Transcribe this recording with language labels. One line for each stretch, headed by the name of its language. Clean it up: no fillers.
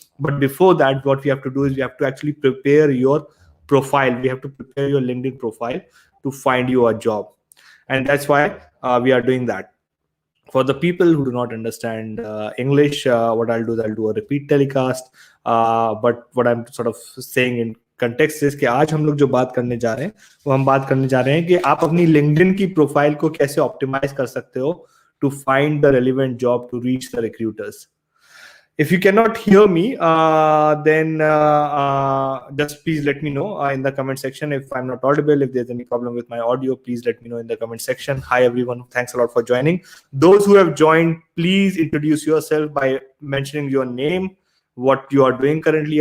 English: But before that, what we have to do is we have to actually prepare your profile. We have to prepare your LinkedIn profile to find you a job. And that's why we are doing that. For the people who do not understand English, what I'll do is I'll do a repeat telecast. But what I'm sort of saying in context is
Hindi: कि आज हम लोग जो बात करने जा रहे हैं वो हम बात करने जा रहे हैं कि आप अपनी LinkedIn की प्रोफाइल को कैसे ऑप्टिमाइज कर सकते हो
English: to find the relevant job to reach the recruiters. If you cannot hear me, then just please let me know in the comment section if I'm not audible. If there's any problem with my audio, please let me know in the comment section. Hi, everyone. Thanks a lot for joining. Those who have joined, please introduce yourself by mentioning your name, what you are doing currently.